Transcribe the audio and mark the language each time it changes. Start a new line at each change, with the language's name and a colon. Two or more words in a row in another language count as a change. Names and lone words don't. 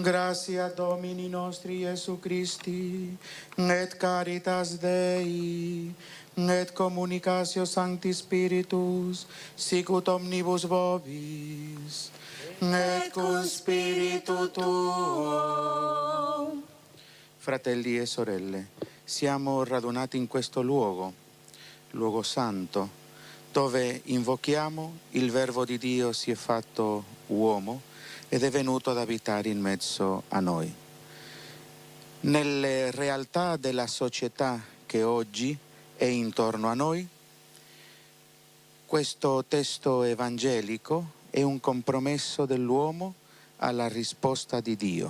Latin: Gratia Domini nostri Iesu Christi, et caritas Dei, et communicatio Sancti Spiritus, sicut omnibus vobis, et cum spiritu tuo.
Italian: Fratelli e sorelle, siamo radunati in questo luogo santo, dove invochiamo il Verbo di Dio si è fatto uomo ed è venuto ad abitare in mezzo a noi. Nelle realtà della società che oggi è intorno a noi, questo testo evangelico è un compromesso dell'uomo alla risposta di Dio.